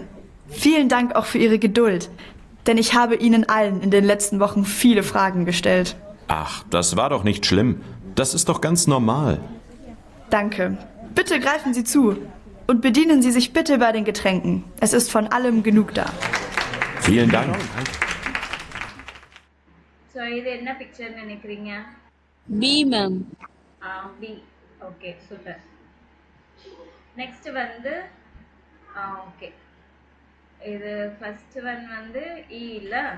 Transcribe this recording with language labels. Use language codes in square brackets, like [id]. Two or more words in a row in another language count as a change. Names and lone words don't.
[de] Vielen Dank auch für Ihre Geduld, denn ich habe Ihnen allen in den letzten Wochen viele Fragen gestellt. Ach, das war doch nicht schlimm. Das ist doch ganz normal. Danke. Bitte greifen Sie zu und bedienen Sie sich bitte bei den Getränken. Es ist von allem genug da. Vielen Dank. [ta] ஸோ இது என்ன பிக்சர்னு நினைக்கிறீங்க? B, ma'am. பி. ஓகே, சூப்பர். நெக்ஸ்ட் வந்து ஓகே, இது [en] first one [ta] வந்து இ இல்ல.